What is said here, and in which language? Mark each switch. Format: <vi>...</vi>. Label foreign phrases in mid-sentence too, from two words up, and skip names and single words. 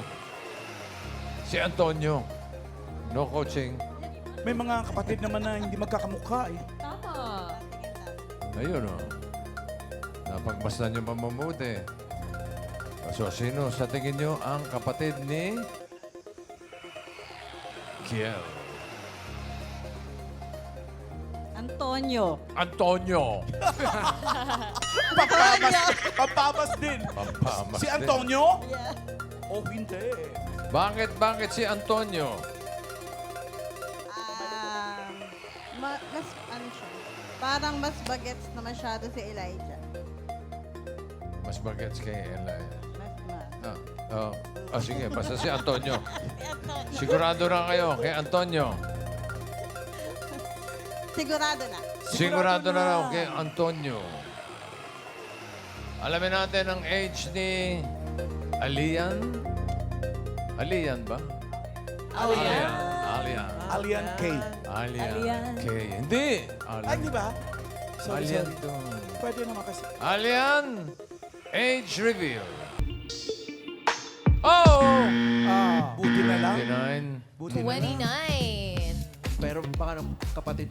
<tl>Si Antonio.</tl> <en>No coaching.</en> <tl>May mga kapatid naman na hindi magkakamukha eh. Tama. Ayun, oh. Napagmasdan niyo pa mabuti. So, sino sa tingin niyo ang kapatid ni Kiel? Antonio. Antonio. Pampamas din. Pampamas Si din. Antonio? Yeah. Oh, hindi. Bakit si Antonio? Mas ano siya? Parang mas bagets na masyado si Elijah. Mas bagets kay Eli. Mas Sige, basta si Antonio. Sigurado na kayo kay Antonio. Sigurado na. Sigurado na raw kay Antonio. Alamin natin ang age ni Alian. Alian ba? Alian. Alian K. Alian. K. Hindi. Ay, di ba? Sorry, Alian sorry. to. Pwede naman kasi. Alian.</tl> <en>Age reveal.</en> <tl>Oh! Buti na lang. 29. Buti na lang. 29. Pero baka ng kapatid.</tl>